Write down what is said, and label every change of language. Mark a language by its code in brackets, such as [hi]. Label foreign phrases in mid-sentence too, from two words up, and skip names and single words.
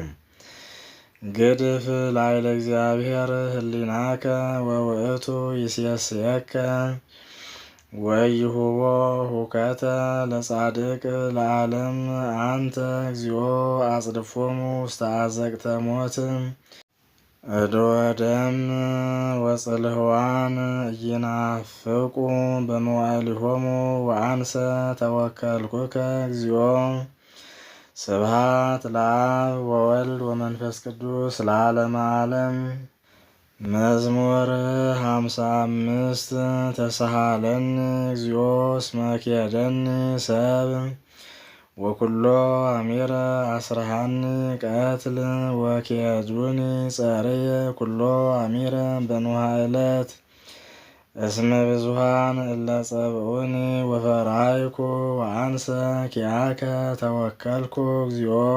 [gez] ግድፍ ላዕለ እግዚአብሔር ህሊናከ ወውእቱ ይሴስየከ። ወይሁቦ ሁከተ ለጻድቅ ለዓለም አንተ እግዚኦ አጽድፎሙ ውስተ አዘቅተ ሞት። እዶ ደም ወጽልህዋን ኢይናፍቁ በመዋዕሊሆሙ። ወአንሰ ተወከልኩከ እግዚኦ። ስብሐት ለአብ ወወልድ ወመንፈስ ቅዱስ ለዓለመ ዓለም። መዝሙር 55 ተሳሃለኒ እግዚኦ እስመ ኬደኒ ሰብ። ወኩሎ አሚረ አስረሃኒ ቀትል ወኬዱኒ ጸርየ ኩሎ አሚረ በንውሃ ዕለት። እስመ ብዙኃን እለ ጸብኡኒ ወፈርሃይኩ። ወአንሰ ኪያከ ተወከልኩ እግዚኦ።